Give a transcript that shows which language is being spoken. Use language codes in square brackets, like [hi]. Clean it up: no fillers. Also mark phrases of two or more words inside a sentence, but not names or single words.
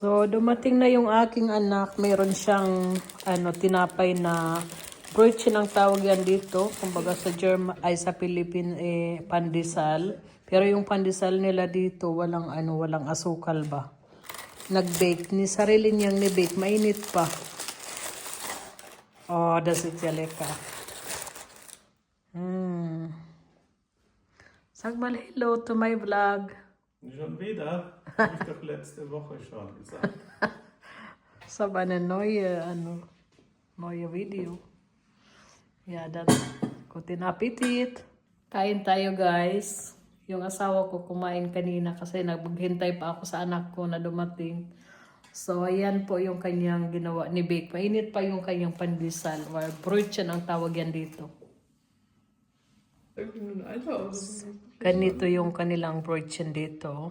[tl] So, dumating na yung aking anak. Mayroon siyang tinapay na brooch ang tawag yan dito. Kumbaga sa German ay sa Philippines pandesal. Pero yung pandesal nila dito walang walang asukal ba. Nag-bake ni sarili niyang ni-bake, mainit pa. [de] Oh, das ist ja lecker. Sag mal [en] hello to my vlog. [de] Schon wieder? Hab ich doch letzte Woche schon gesagt. Sa eine neue Video. Ja, dann guten Appetit. [tl] Kain tayo guys. Yung asawa ko kumain kanina kasi naghintay pa ako sa anak ko na dumating. So, ayan po yung kanyang ginawa ni Bake. Mainit pa yung kanyang pandesal or brooch ang tawag yan dito. Ganito yung kanilang brooch dito.